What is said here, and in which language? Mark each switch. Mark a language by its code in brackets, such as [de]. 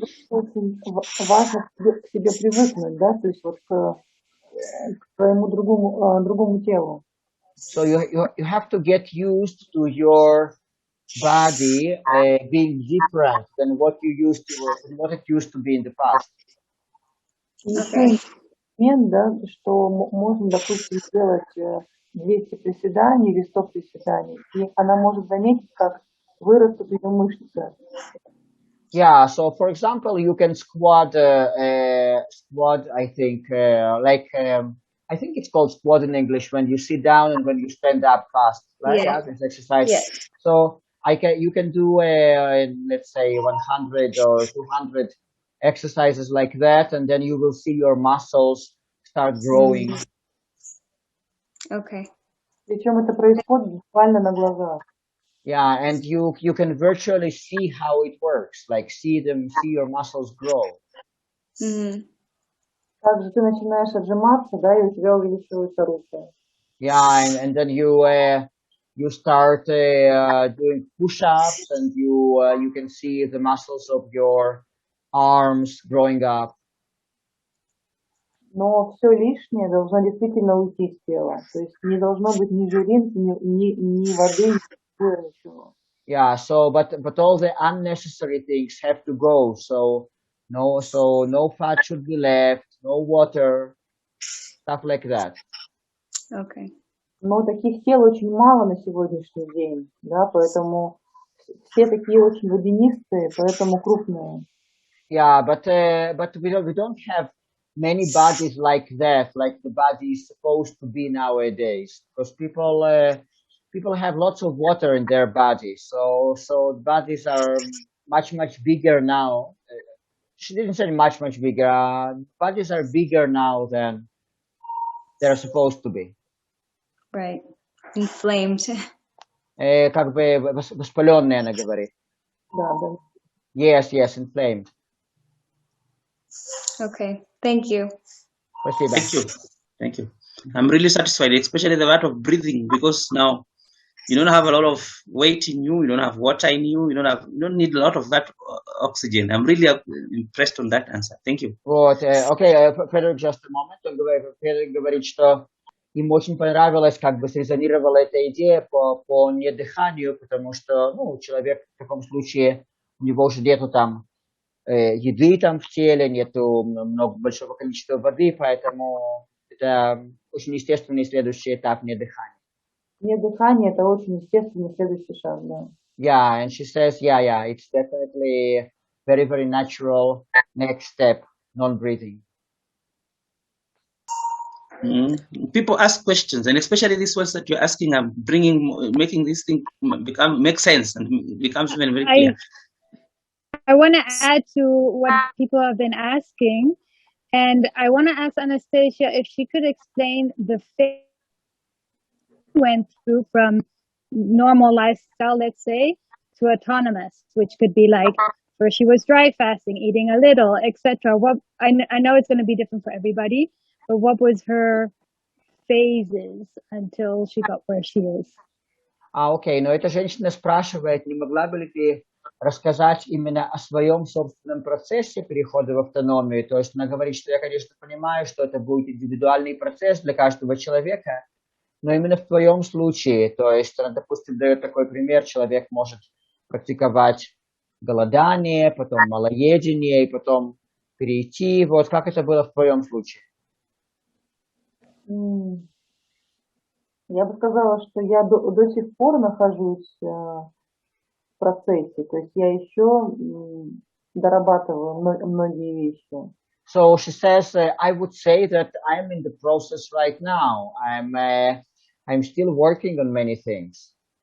[ru] Очень важно к себе привыкнуть, да, то есть вот к своему другому телу. [en] So you have to get used to your body being different than what it used to be in the past. Okay. [ru] Момент, да, что можно, допустим, сделать 200 приседаний или 100 приседаний, и она может заметить, как вырастут ее мышцы. [en] Yeah, so for example, you can squat, I think, I think it's called squat in English, when you sit down and when you stand up fast, right? Yeah. This exercise. Yeah. So you can do, let's say 100 or 200 exercises like that, and then you will see your muscles start growing. Okay. [ru] Причем это происходит буквально на глазах. [en] Yeah, and you can virtually see how it works, like see your muscles grow. Mm-hmm. [ru] Также ты начинаешь отжиматься, да, и у тебя увеличиваются руки. [en] Yeah, and then you start doing push-ups, and you can see the muscles of your arms growing up. [ru] Но все лишнее должно действительно уйти с тела. То есть не должно быть ни жиринки, ни воды, ничего. [en] Yeah, but all the unnecessary things have to go. So no fat should be left, no water, stuff like that. Okay. [ru] Но таких тел очень мало на сегодняшний день, да, поэтому все такие очень водянистые, поэтому крупные. [en] Yeah, but we don't have many bodies like that, like the body is supposed to be nowadays, because people have lots of water in their bodies, so bodies are much bigger now. She didn't say much bigger. Bodies are bigger now than they're supposed to be. Right. Inflamed. [ru] Как бы воспаленные, она говорит. Да, да. [en] Yes, inflamed. Okay. Thank you. [ru] Спасибо. [en] Thank you. I'm really satisfied, especially the part of breathing, because now you don't have a lot of weight in you, you don't have water in you, you don't need a lot of that oxygen. I'm really impressed on that answer. Thank you. [ru] Вот, окей, Федор, [en] just a moment. [ru] Федор говорит, что им очень понравилось, как бы срезонировала эта идея по недыханию, потому что, человек в таком случае, у него уже нету там еды там в теле, нету большого количества воды, поэтому это очень естественный следующий этап недыхания. Недыхание – это очень естественный следующий шаг, да. [en] Yeah, and she says, yeah, it's definitely very, very natural next step, non-breathing. People ask questions, and especially these ones that you're asking are making this thing make sense and becomes very, very clear. I want to add to what people have been asking, and I want to ask Anastasia if she could explain the phase went through from normal lifestyle, let's say, to autonomous, which could be like first she was dry fasting, eating a little, etc. What I know it's going to be different for everybody, but what was her phases until she got where she is? [ru] Окей, но эта женщина спрашивает, не могла бы ли ты рассказать именно о своем собственном процессе перехода в автономию. То есть она говорит, что я, конечно, понимаю, что это будет индивидуальный процесс для каждого человека, но именно в твоем случае, то есть она, допустим, дает такой пример, человек может практиковать голодание, потом малоедение, и потом перейти. Вот как это было в твоем случае? Я бы сказала, что я до сих пор нахожусь в процессе, то есть я еще дорабатываю многие вещи. [en] So she says, I would say that I'm in the process right now. I'm still working on many things.